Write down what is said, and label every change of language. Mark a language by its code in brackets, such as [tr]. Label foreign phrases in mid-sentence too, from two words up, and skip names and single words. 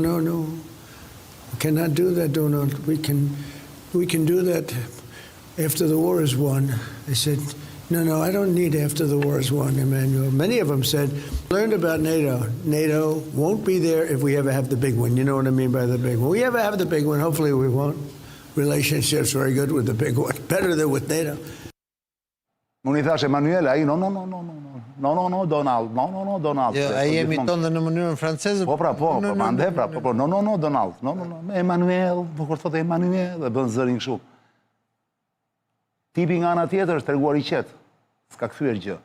[en] We cannot do that, Donald. We can do that after the war is won. I said, no, I don't need after the war is won, Emmanuel. Many of them said, learned about NATO. NATO won't be there if we ever have the big one. You know what I mean by the big one? We ever have the big one, hopefully we won't. Relationships very good with the big one, better than with NATO. [sq] Unë i thash Emanuele, ai no, Donald, no, Donald. Ai emiton dhe në mënyrën franceze. Po, mande, no, Donald, no, Emanuel, po kur thotë Emanuel, dhe bën zërin kështu. Tipi nga ana tjetër është treguar i qetë, s'ka kthyer gjë.